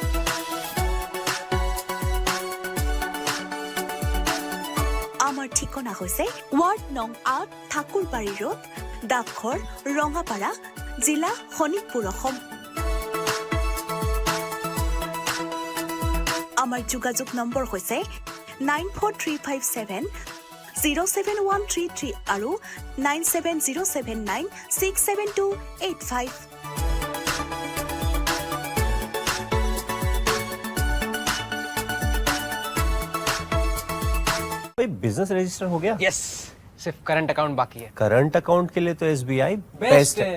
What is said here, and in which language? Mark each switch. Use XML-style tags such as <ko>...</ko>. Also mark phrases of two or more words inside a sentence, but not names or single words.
<as>আমাৰ ঠিকনা হৈছে ৱাৰ্ড নং ৮ ঠাকুৰবাৰী ৰোড ডাকঘৰ ৰঙাপাৰা জিলা শোণিতপুৰ অসম আমাৰ যোগাযোগ নম্বৰ হৈছে 9435707133 আৰু 9707967285</as> <hi>भाई बिजनेस रजिस्टर हो गया? यस, सिर्फ</hi> <en>current account</en> <hi>बाकी है।</hi> <en>current account</en> <hi>के लिए तो SBI बेस्ट है।</hi>